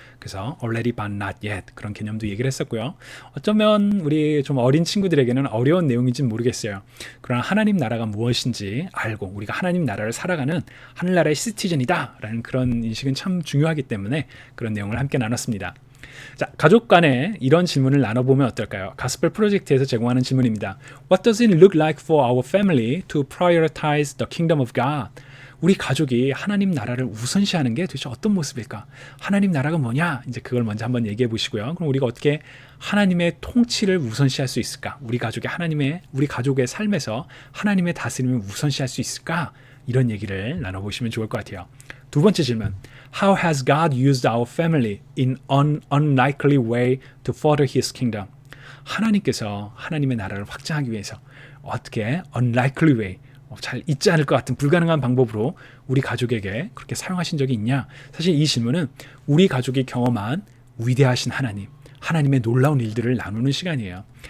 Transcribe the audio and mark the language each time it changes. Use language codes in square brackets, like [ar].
[ko] 그래서 [en] already but not yet [ko] 그런 개념도 얘기를 했었고요. 어쩌면 우리 좀 어린 친구들에게는 어려운 내용인지는 모르겠어요. 그러나 하나님 나라가 무엇인지 알고 우리가 하나님 나라를 살아가는 하늘나라의 시티즌이다라는 그런 인식은 참 중요하기 때문에 그런 내용을 함께 나눴습니다. 자, 가족 간에 이런 질문을 나눠보면 어떨까요? 가스펠 프로젝트에서 제공하는 질문입니다. [en] What does it look like for our family to prioritize the kingdom of God? [ko] 우리 가족이 하나님 나라를 우선시하는 게 도대체 어떤 모습일까? 하나님 나라가 뭐냐? 이제 그걸 먼저 한번 얘기해 보시고요. 그럼 우리가 어떻게 하나님의 통치를 우선시할 수 있을까? 우리 가족의 삶에서 하나님의 다스림을 우선시할 수 있을까? 이런 얘기를 나눠보시면 좋을 것 같아요. 두 번째 질문. [en] How has God used our family in an unlikely way to further His kingdom? [ko] 하나님께서 하나님의 나라를 확장하기 위해서 어떻게 [en] unlikely way, [ko] 잘 있지 않을 것 같은 불가능한 방법으로 우리 가족에게 그렇게 사용하신 적이 있냐? 사실 이 질문은 우리 가족이 경험한 위대하신 하나님의 놀라운 일들을 나누는 시간이에요.